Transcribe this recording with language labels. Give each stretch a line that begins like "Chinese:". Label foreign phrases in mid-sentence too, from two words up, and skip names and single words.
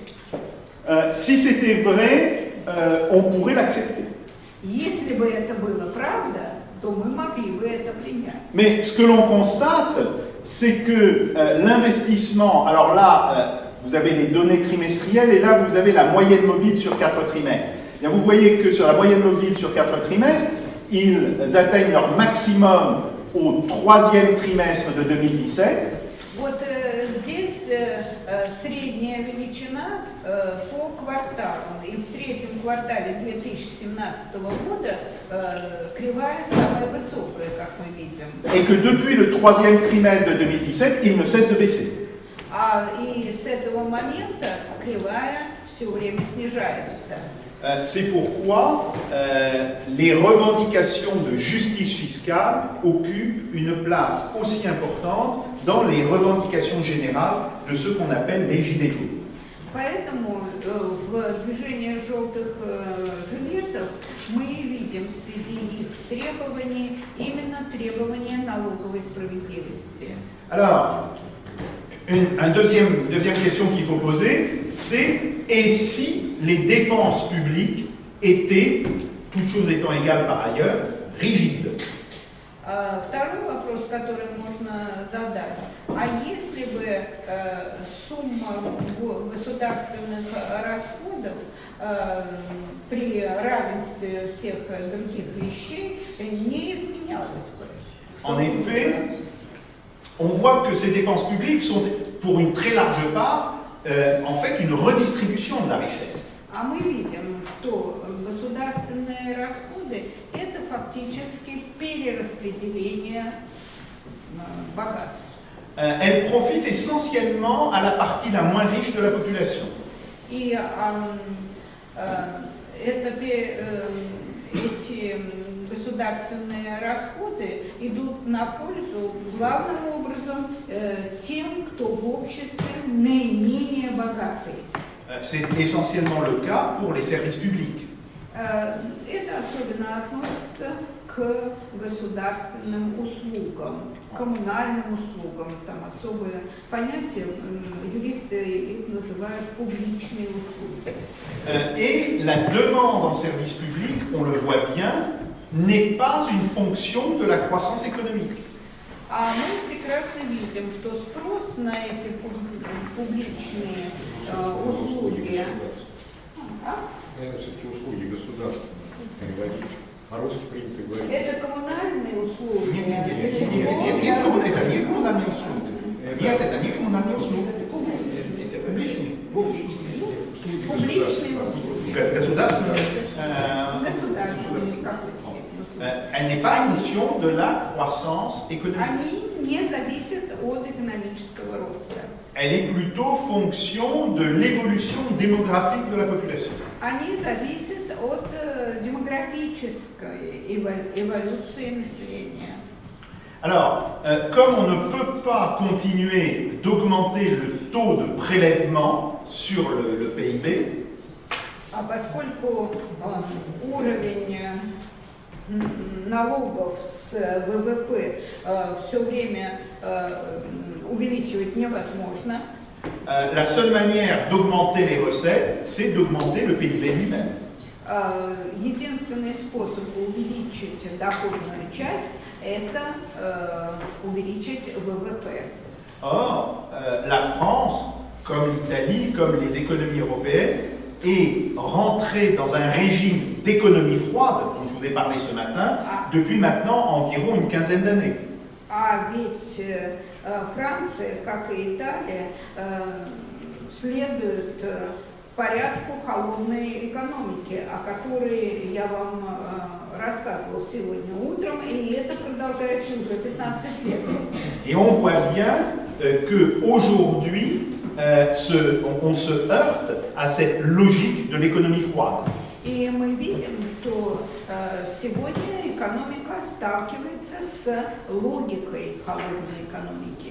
French: Si c'était vrai, on pourrait l'accepter.
Russian: Если бы это было правда, то мы могли бы это принять.
French: Mais ce que l'on constate, c'est que l'investissement, alors là, vous avez les données trimestrielles et là, vous avez la moyenne mobile sur 4 trimestres. Et bien, vous voyez que sur la moyenne mobile sur 4 trimestres, ils atteignent leur maximum au 3e trimestre de 2017.
Russian: Вот здесь средняя величина по кварталам. И в третьем квартале 2017 года кривая самая высокая, как мы видим.
French: Et que depuis le 3e trimestre de 2017, il ne cesse de baisser.
Russian: И с этого момента кривая все время снижается.
French: C'est pourquoi les revendications de justice fiscale occupent une place aussi importante dans les revendications générales de ce qu'on appelle les gilets jaunes.
Russian: Поэтому в движении желтых жилетов мы видим среди их требований именно требования налоговой справедливости.
French: Alors, une deuxième question qu'il faut poser, c'est et si les dépenses publiques étaient, toutes choses étant égales par ailleurs, rigides?
Russian: Второй вопрос, который можно задать, а если бы сумма государственных расходов при равенстве всех других вещей не изменялась бы?
French: En effet, on voit que ces dépenses publiques sont, pour une très large part, en fait une redistribution de la richesse.
Russian: А мы видим, что государственные расходы – это фактически перераспределение богатств.
French: Elles profitent essentiellement à la partie la moins riche de la population.
Russian: И эти государственные расходы идут на пользу главным образом тем, кто в обществе наименее богатый.
French: C'est essentiellement le cas pour les services publics.
Russian: Это особенно относится к к государственным услугам, коммунальным услугам. Там особые понятия, юристы их называют публичные услуги.
French: Et la demande en service public, on le voit bien, n'est pas une fonction de la croissance économique.
Russian: А мы прекрасно видим, что спрос на эти публичные услуги, Наверное, все-таки услуги государства переводить. По-русски принято говорить. это коммунальные услуги. Нет, это не коммунальные услуги. Нет, это не коммунальные услуги. Это публичные. Публичные услуги. Государственные. Государственные, как
French: Elle n'est pas une fonction de la croissance économique.
Russian: Они не зависят от экономического роста.
French: Elle est plutôt fonction de l'évolution démographique de la population.
Russian: Они зависят от демографической эволюции населения.
French: Alors, comme on ne peut pas continuer d'augmenter le taux de prélèvement sur le PIB,
Russian: А поскольку уровень налогов с ВВП все время увеличивать невозможно,
French: la seule manière d'augmenter les recettes, c'est d'augmenter le PIB lui-même.
Russian: единственный способ увеличить доходную часть – это увеличить ВВП.
French: Or, la France, comme l'Italie, comme les économies européennes, est rentrée dans un régime d'économie froide, dont je vous ai parlé ce matin, depuis maintenant environ une quinzaine d'années.
Russian: А ведь Франция, как и Италия, следует порядку холодной экономики, о которой я вам рассказывал сегодня утром, и это продолжается уже 15 лет.
French: Et on voit bien qu'aujourd'hui, on se heurte à cette logique de l'économie froide.
Russian: И мы видим, что сегодня экономика сталкивается с логикой холодной экономики.